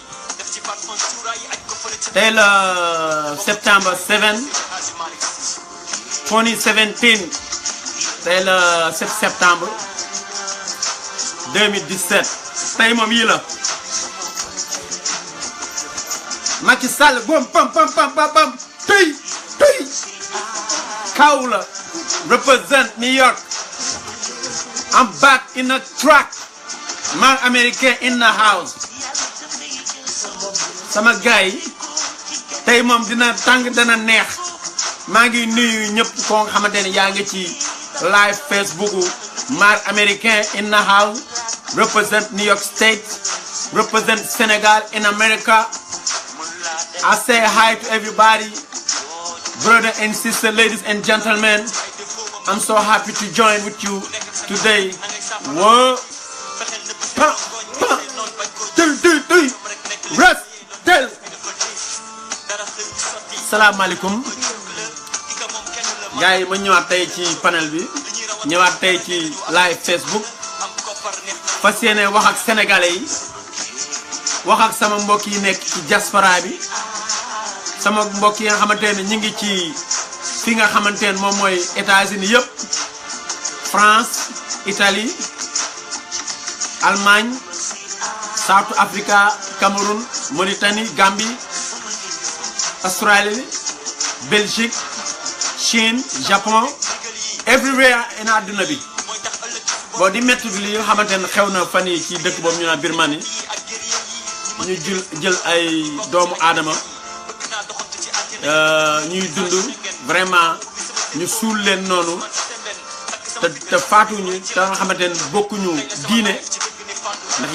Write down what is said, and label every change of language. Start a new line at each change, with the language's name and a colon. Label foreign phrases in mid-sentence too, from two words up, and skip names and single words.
Wolof: tey la September 7 2017 tey la 7 septembre 2017 tey moom yi la Macky Sall bom pam pam pam pam tey kaw la represent New York.
English: I'm back in the track. Man American in the house.
Wolof: Sama gaay tay mom dina tang dana neex. Ma ngi nuyu ñepp ko nga xamantene ya nga ci live Facebook
English: Man American in the house. Represent New York State. Represent Senegal in America. I say hi to everybody. Brother and sister, ladies and gentlemen. I'm so happy to join with you today. Whoa. Rest. Tell.
Arabic: سلام عليكم.
English: Guys,
Wolof: ma ñëwaat tay ci panel bi. Ñëwaat tay ci live Facebook. Fas yéene wax ak sénégalais yi. Wax ak sama mbokk yi nekk ci diaspora bi. Sama mbokk yi nga xamantene ñi ngi ci fi nga xamantene mom moy États-Unis yépp France, Italie, Allemagne, South Africa, Cameroun, Mauritanie, Gambie, Australie, Belgique, Chine, Japon,
English: everywhere in
Wolof: aduna bi. Bo di metti li nga xamantene xewna fan yi ci dëkk bobu ñu na Birmanie ñu jël ay doomu adama ñuy dund vraiment ñu suul leen noonu te faatuñu te nga xamante ne bokkuñu diine ndax